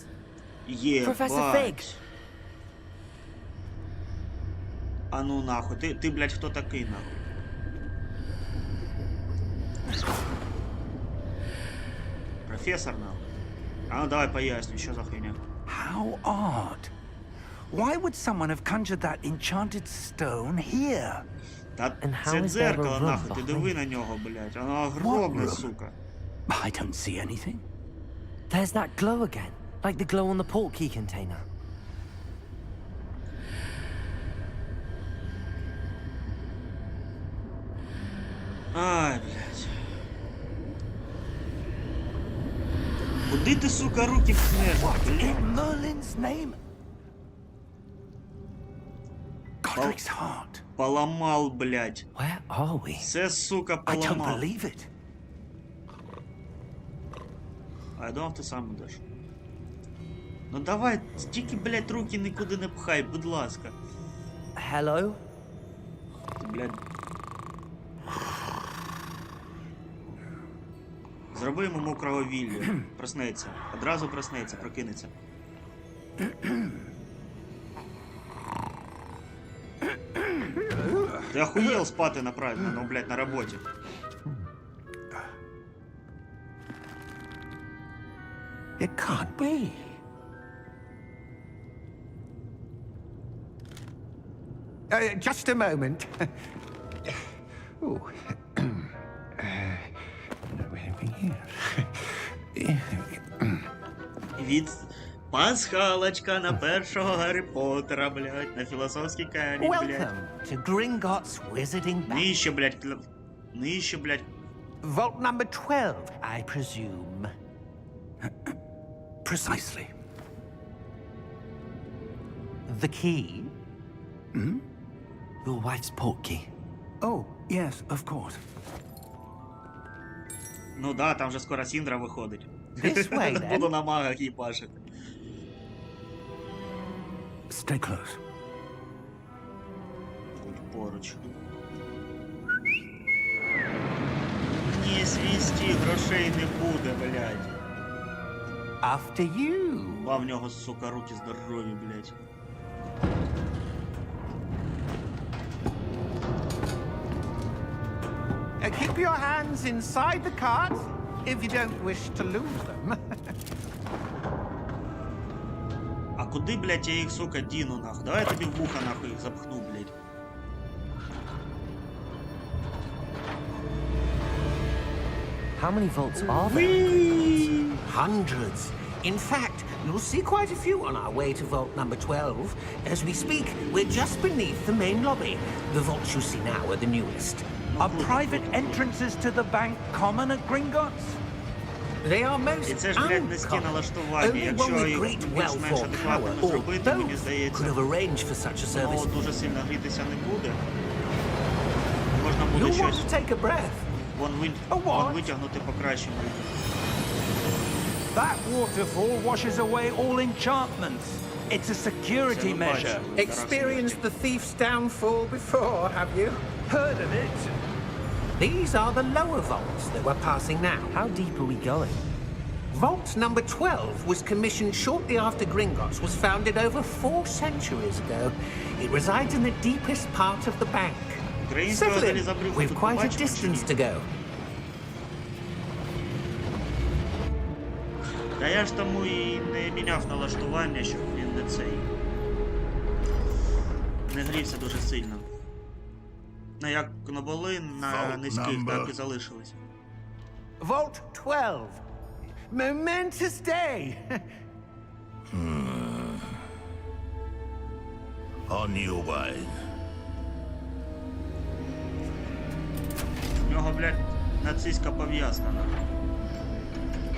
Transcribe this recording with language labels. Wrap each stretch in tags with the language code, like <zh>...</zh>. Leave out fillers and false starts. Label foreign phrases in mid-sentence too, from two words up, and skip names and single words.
<uk>є Professor Fig. А ну нахуй, ти, блядь, хто такий нахуй? Професор нахуй? А ну давай поясню, що за хуйня.</uk> <en>How odd. Why would someone have conjured that enchanted stone here?</en> <uk>Та</uk> <en>And how</en> <uk>це</uk> <en>is there a</en> <uk>дзеркало</uk> <en>room</en> <uk>нахуй, ти диви</uk> <en>behind?</en> <uk>на нього, блядь, воно огромне,</uk> <en>room?</en> <uk>сука.</uk> <en>I don't see anything. There's that glow again, like the glow on the portkey container.</en> <uk>Ай, блядь. Куди ти, сука, руки пхнеш?</uk> <en>What</en> <uk>Блядь.</uk> <en>in Merlin's name? Godric's heart.</en> <uk>Поламав, блядь.</uk> <en>Where are we?</en> <uk>Це, сука,</uk> <en>I don't</en> <uk>поламав.</uk> <en>believe it.</en> <uk>А я думав, ти сам будеш. Ну давай, тільки, блядь, руки нікуди не пхай, будь ласка. Hello? Ти, блядь. Зроби йому мокрого вілля. Проснеться. Одразу проснеться, прокинеться. Ти охуєл спати ну, блядь, на роботі.</uk> <en>It can't be. Just a moment. Ooh.</en> <uk>Від пасхалочка на першого Гаррі Поттера, блядь, на філософський камінь, блядь.</uk> <en>Welcome to Gringotts Wizarding Bank.</en> <uk>Нижче, блядь, нижче, блядь.</uk> <en>Vault number 12, I presume. Precisely. The key? Your wife's portkey. Oh, yes, of course.</en> <uk>Ну да, там же скоро Сіндра виходить.</uk> <en>This way, then.</en> <uk>Буду на магах їбашити.</uk> <en>Stay close.</en> <uk>Будь поруч. Ні, свісті, грошей не буде, блядь.</uk> <en>After you.</en> <uk>Ба в нього, сука, руки здорові, блядь.</uk> <en>Keep your hands inside the cart if you don't wish to lose them.</en> <uk>А куди, блядь, я їх, сука, діну, нахуй? Давай я тобі в вуха, нахуй, їх запхну, блядь.</uk> <en>How many vaults are there? Hundreds. In fact, you'll see quite a few on our way to vault number 12. As we speak, we're just beneath the main lobby. The vaults you see now are the newest. Are private entrances to the bank common at Gringotts? They are most</en> <uk>І це ж, блядь, низьке</uk> <en>uncommon.</en> <uk>налаштування.</uk> <en>Only one</en> <uk>Якщо</uk> <en>with</en> <uk>їх</uk> <en>great</en> <uk>більш-менш</uk> <en>wealth or</en> <uk>адекватно</uk> <en>power, or</en> <uk>зробити, мені</uk> <en>both,</en> <uk>здається,</uk> <en>could have arranged for such a</en> <uk>воно</uk> <en>service.</en> <uk>дуже сильно грітися не буде. Можна буде</uk> <en>You'll want</en> <uk>щось</uk> <en>to take a breath.</en> <uk>вон</uk> <en>what?</en> <uk>витягнути покращимо.</uk> <en>That waterfall washes away all enchantments. It's a security measure. Experienced the thief's downfall before, have you? Heard of it? These are the lower vaults that we're passing now. How deep are we going? Vault number 12 was commissioned shortly after Gringotts was founded over 4 centuries ago. It resides in the deepest part of the bank.</en> <uk>Українською</uk> <en>Settle in.</en> <uk>залізобрюху</uk> <en>We've</en> <uk>тут</uk> <en>quite a</en> <uk>побачимо, чи</uk> <en>distance</en> <uk>ні?</uk> <en>to go.</en> <uk>Та я ж тому і не міняв налаштування, щоб він не цей. Не грівся дуже сильно. Ну як не були на низьких, так і залишились.</uk> <en>Vault 12. Momentous day. On your way.</en> <uk>У нього, блядь, нацистська пов'язка.</uk>